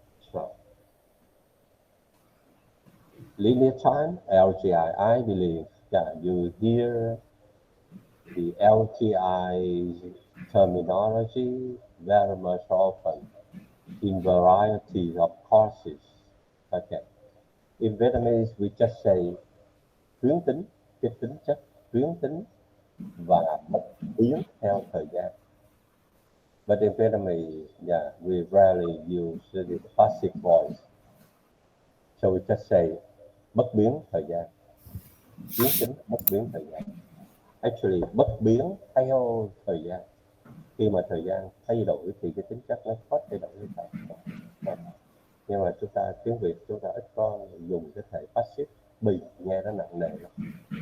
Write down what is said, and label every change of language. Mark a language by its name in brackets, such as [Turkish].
[English] So linear time, LTI, I believe, yeah, you hear the LTI terminology very much often in variety of courses. Okay. In Vietnamese, we just say [Vietnamese] tuyến tính, cái tính chất tuyến tính và bất biến theo thời gian. [English] But in Vietnamese, yeah, we rarely use the passive voice. So we just say [Vietnamese] bất biến thời gian. Tuyến tính bất biến thời gian. Actually, bất biến theo thời gian. Khi mà thời gian thay đổi thì cái tính chất nó có thay đổi như vậy. Nhưng mà chúng ta tiếng Việt chúng ta ít có dùng cái thể passive, bị nghe nó nặng nề lắm.